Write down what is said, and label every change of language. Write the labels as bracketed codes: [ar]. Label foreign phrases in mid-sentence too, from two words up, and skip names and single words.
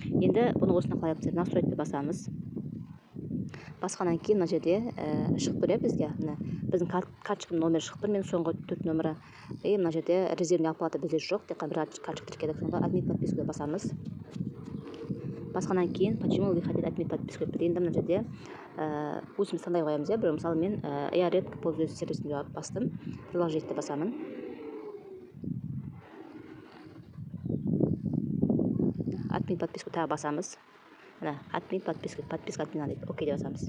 [kk] Енді бұны осына қалай yapsақ, настройканы басамыз. Басқаннан кейін мына жерде шығып тұр, бізге біздің карточканың номері шығып тұр, мен соңғы 4 нөмірі. Мына жерде [ru] резервный оплата [kk] бізде жоқ, тек қана бір карточка тіркедік, сонда [ru] отменить подписку [kk] басамыз. Басқаннан кейін [ru] почему вы хотите отменить подписку [kk] деп. Енді мына жерде өзіміз таңдай қоямыз, бір мысалы мен [ru] я редко пользуюсь [kk] сервисін бастым, продолжить басамын. [ru] Отменить подписку [kk] тағы басамыз. [ru] Отменить подписка отмена [kk] дейді, окей деп басамыз.